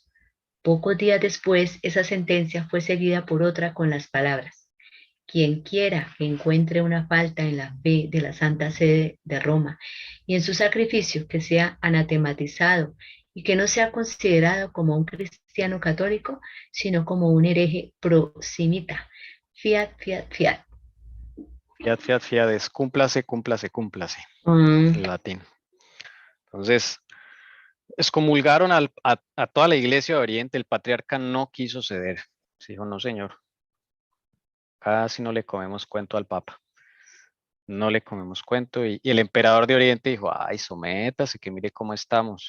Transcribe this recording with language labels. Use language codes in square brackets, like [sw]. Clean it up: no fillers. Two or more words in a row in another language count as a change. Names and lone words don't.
[es] Pocos días después, esa sentencia fue seguida por otra con las palabras: quien quiera que encuentre una falta en la fe de la Santa Sede de Roma y en su sacrificio, que sea anatematizado y que no sea considerado como un cristiano católico, sino como un hereje prosimita. [la] Fiat, fiat, fiat. Fiat, fiat, fiat [es] es cúmplase, cúmplase, cúmplase, en latín. Entonces, excomulgaron a toda la iglesia de Oriente, el patriarca no quiso ceder. Dijo, no señor, casi no le comemos cuento al Papa. No le comemos cuento. Y el emperador de Oriente dijo, ay, sométase, que mire cómo estamos.